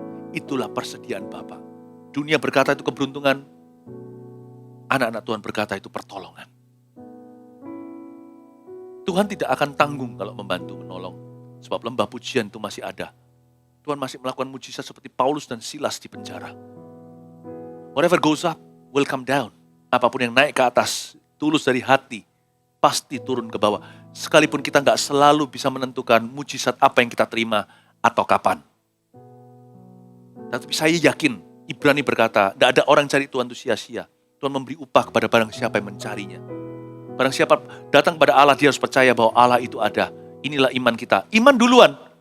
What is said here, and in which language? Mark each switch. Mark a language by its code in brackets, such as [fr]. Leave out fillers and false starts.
[id] Itulah persediaan Bapa. Dunia berkata itu keberuntungan, anak-anak Tuhan berkata itu pertolongan. Tuhan tidak akan tanggung kalau membantu, menolong. Sebab lembah pujian itu masih ada. Tuhan masih melakukan mujizat seperti Paulus dan Silas di penjara. [en] Whatever goes up will come down. [id] Apapun yang naik ke atas, tulus dari hati, pasti turun ke bawah. Sekalipun kita nggak selalu bisa menentukan mujizat apa yang kita terima atau kapan. Tapi saya yakin, Ibrani berkata, tidak ada orang cari Tuhan itu sia-sia. Tuhan memberi upah kepada barang siapa yang mencarinya. Barang siapa datang kepada Allah, dia harus percaya bahwa Allah itu ada. Inilah iman kita. Iman duluan.